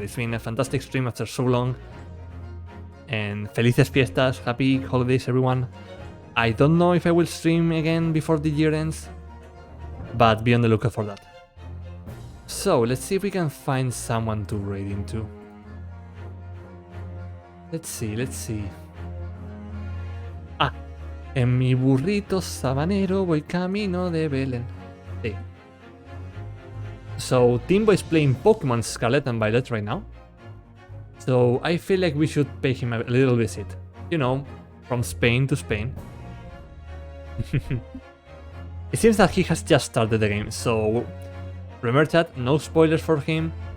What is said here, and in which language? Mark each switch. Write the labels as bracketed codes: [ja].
[en] It's been a fantastic stream after so long. And [es] felices fiestas, [en] happy holidays everyone. I don't know if I will stream again before the year ends, but be on the lookout for that. So let's see if we can find someone to raid into. Let's see. [es] Ah, en mi burrito sabanero voy camino de Belén. Sí. [en] So Timbo is playing Pokemon Scarlet and Violet right now. So I feel like we should pay him a little visit. You know, from Spain to Spain. It seems that he has just started the game, so remember chat, no spoilers for him.